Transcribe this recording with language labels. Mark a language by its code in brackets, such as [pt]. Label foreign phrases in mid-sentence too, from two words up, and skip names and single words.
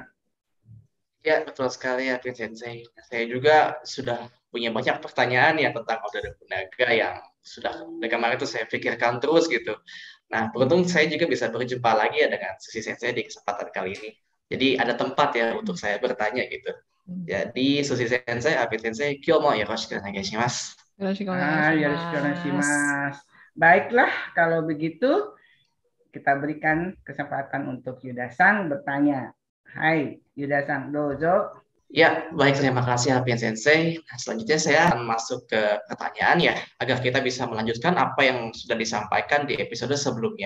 [id] Ya, betul sekali ya, Sensei. Saya juga sudah punya banyak pertanyaan ya tentang Oda Nobunaga yang sudah dari kemarin itu saya pikirkan terus gitu. Nah, beruntung saya juga bisa berjumpa lagi ya dengan Susi Sensei di kesempatan kali ini. Jadi ada tempat ya untuk saya bertanya gitu. Jadi Susi Sensei, Abi Sensei, [ja] 今日もよろしくお願いします. [id] Yoroshiku. Baiklah, kalau begitu kita berikan kesempatan untuk Yuda-san bertanya. Hai, Yuda-san, dozo. Ya, baik, terima kasih Alpian Sensei. Nah, selanjutnya saya akan masuk ke pertanyaan ya, agar kita bisa melanjutkan apa yang sudah disampaikan di episode sebelumnya.